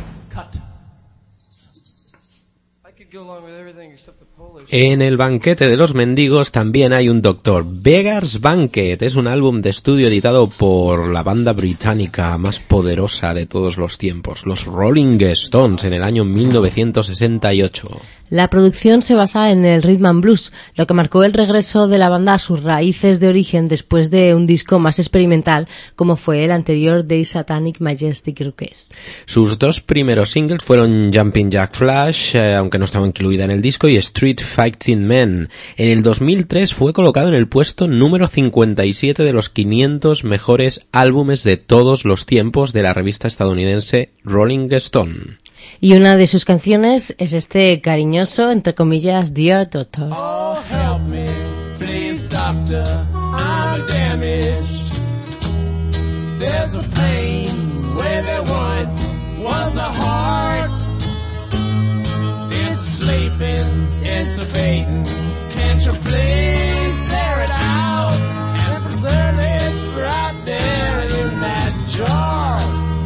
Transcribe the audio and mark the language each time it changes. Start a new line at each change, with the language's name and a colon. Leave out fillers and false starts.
English: Cut. I could go along with everything
Spanish: En el banquete de los mendigos también hay un doctor. Beggar's Banquet es un álbum de estudio editado por la banda británica más poderosa de todos los tiempos, los Rolling Stones, en el año 1968. La producción se basa en el rhythm and blues, lo que marcó el regreso de la banda a sus raíces de origen después de un disco más experimental como fue el anterior The Satanic Majestic Request. Sus dos primeros singles fueron Jumping Jack Flash, aunque no estaba incluida en el disco, y Street Fighting Man. En el 2003 fue colocado en el puesto número 57 de los 500 mejores álbumes de todos los tiempos de la revista estadounidense Rolling Stone. Y una de sus canciones es este cariñoso, entre comillas, Dear Doctor.
English: Oh, help me, please, doctor, I'm damaged. There's a pain where there once was a heart. It's sleeping, it's a pain. Can't you please tear it out and preserve it right there in that jar?